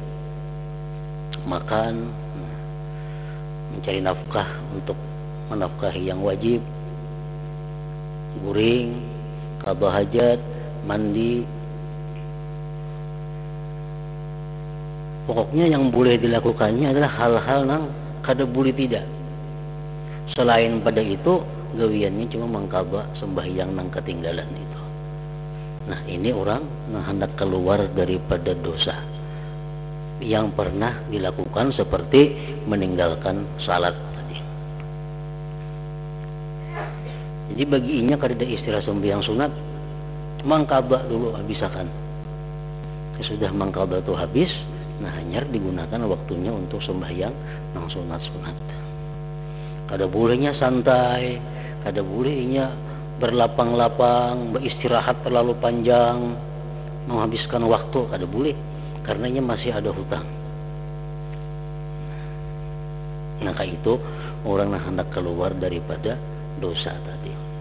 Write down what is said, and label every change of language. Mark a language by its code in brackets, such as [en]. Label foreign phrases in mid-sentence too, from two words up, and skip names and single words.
[id] Makan, mencari nafkah untuk menafkahi yang wajib, guring, qada hajat, mandi. Pokoknya yang boleh dilakukannya adalah hal-hal yang [bjn] kada boleh [id] tidak. [bjn] Selain pada itu, gawiannya cuma mengqada sembahyang nang ketinggalan itu. [id] Nah, ini orang yang hendak keluar daripada dosa yang pernah dilakukan, seperti meninggalkan salat tadi. [bjn] Jadi baginya kada ada istilah sembahyang sunat, mengqada dulu habisakan. [id] Sudah mengqada itu habis, nah hanya digunakan waktunya untuk sembahyang nang sunat-sunat. [bjn] Kada bolehnya santai, kada bolehnya berlapang-lapang, beristirahat terlalu panjang, menghabiskan waktu, kada boleh, karenanya masih ada hutang. [id] Maka itu orang yang hendak keluar daripada dosa tadi.